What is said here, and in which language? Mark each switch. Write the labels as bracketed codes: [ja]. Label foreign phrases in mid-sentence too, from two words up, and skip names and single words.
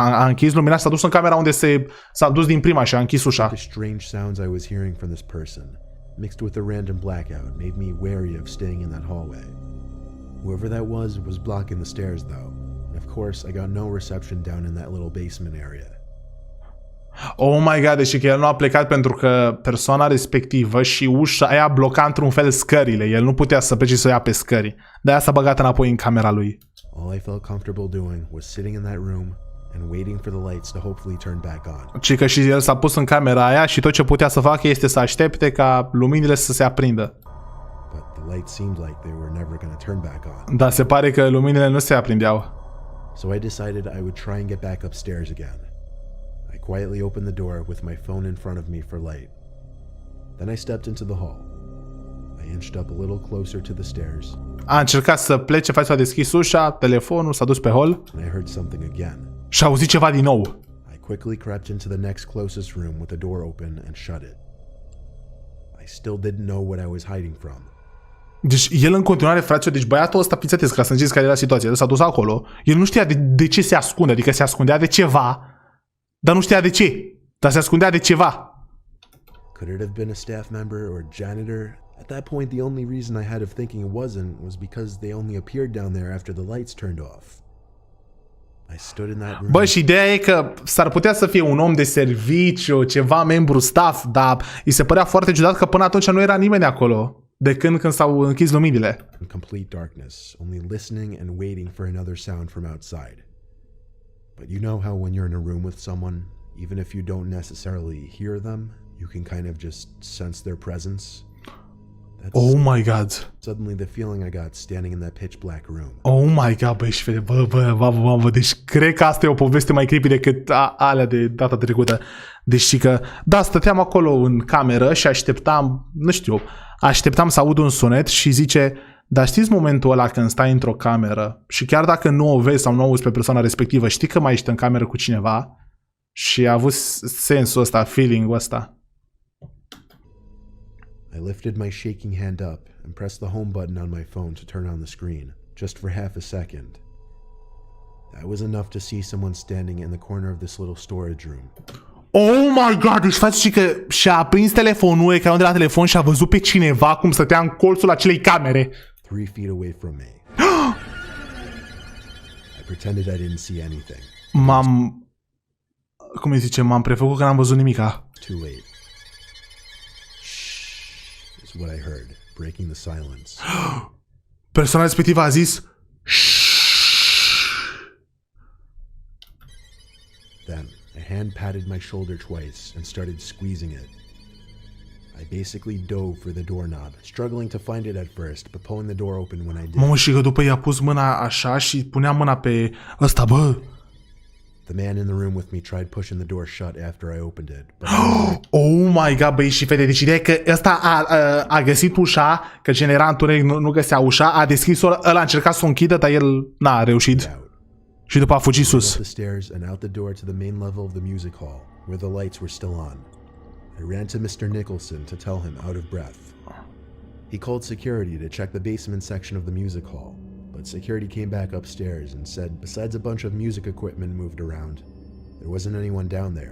[ro] A închis lumina și s-a dus în camera unde s-a dus din prima și a închis ușa. [en] The strange sounds I was hearing from this person, mixed with a random blackout, made me wary of staying in that hallway. Whoever that was blocking the stairs though, and of course I got no reception down in that little basement area. Oh my god, [ro] deci că el nu a plecat pentru că persoana respectivă și ușa aia bloca într-un fel scările. El nu putea să plece să o ia pe scări. De-aia s-a băgat înapoi în camera lui. [en] All I felt comfortable doing was sitting in that room and waiting for the lights to hopefully turn back on. [ro] Ci că și el s-a pus în camera aia și tot ce putea să facă este să aștepte ca luminile să se aprindă. [en] But the lights seemed like they were never going to turn back on. [ro] Dar se pare că luminile nu se aprindeau. [en] So I decided I would try and get back upstairs again. I quietly opened the door with my phone in front of me for light. Then I stepped into the hall. I inched up a little closer to the stairs. [ro] A încercat să plece, fața a deschis ușa, telefonul, s-a dus pe hol [en] And I heard something again. [ro] și a auzit ceva din nou. [en] I quickly crept into the next closest room with the door open and shut it. I still didn't know what I was hiding from. [ro] Deci el în continuare, fraților, deci băiatul ăsta, pițătesc, ca să înțelegeți care era situația, el s-a dus acolo, el nu știa de ce se ascunde, adică se ascundea de ceva, dar nu știa de ce, dar se ascundea de ceva. [en] Could it have been a staff member or janitor? At that point, the only reason I had of thinking it wasn't was because they only appeared down there after the lights turned off. I stood in that room. [ro] Bă, și ideea e că s-ar putea să fie un om de serviciu, ceva membru staff, dar îi se părea foarte ciudat că până atunci nu era nimeni acolo, de când s-au închis luminile. [en] In complete darkness, only listening and waiting for another sound from outside. But you know how when you're in a room with someone, even if you don't necessarily hear them, you can kind of just sense their presence? That's Oh my god. suddenly the feeling I got standing in that pitch black room. Oh my god, [ro] băi, și vede, bă, deci cred că asta e o poveste mai creepy decât alea de data trecută. Deci că, da, stăteam acolo în cameră și așteptam, nu știu, așteptam să aud un sunet și zice, dar știți momentul ăla când stai într-o cameră și chiar dacă nu o vezi sau nu o auzi pe persoana respectivă, știi că mai ești în cameră cu cineva? Și a avut sensul ăsta, feeling-ul ăsta. [en] I lifted my shaking hand up and pressed the home button on my phone to turn on the screen, just for half a second. That was enough to see someone standing in the corner of this little storage room. Oh my god, [ro] deci faci și că și-a aprins telefonul, ecranul de la telefon și a văzut pe cineva cum stătea în colțul acelei camere. [en] 3 feet away from me. I pretended I didn't see anything. [ro] Cum îi zice? M-am prefăcut că n-am văzut nimica. [en] Too late. Shh is what I heard, breaking the silence. [ro] Persoana respectivă a zis [en] Then, a hand patted my shoulder twice and started squeezing it. I basically dove for the doorknob, struggling to find it at first, but pulling the door open when I did. [ro] Mamă, și că după i-a pus mâna așa și punea mâna pe ăsta, bă. [en] The man in the room with me tried pushing the door shut after I opened it. But Oh my god, [ro] băi și fete, deci ideea e că ăsta a găsit ușa, că genera întuneric, nu găsea ușa, a deschis-o, ăla a încercat să o închidă, dar el n-a reușit. Și după a fugit sus. [en] the stairs and out the door to the main level of the music hall, where the lights were still on. I ran to Mr. Nicholson to tell him out of breath. He called security to check the basement section of the music hall, but security came back upstairs and said besides a bunch of music equipment moved around, there wasn't anyone down there.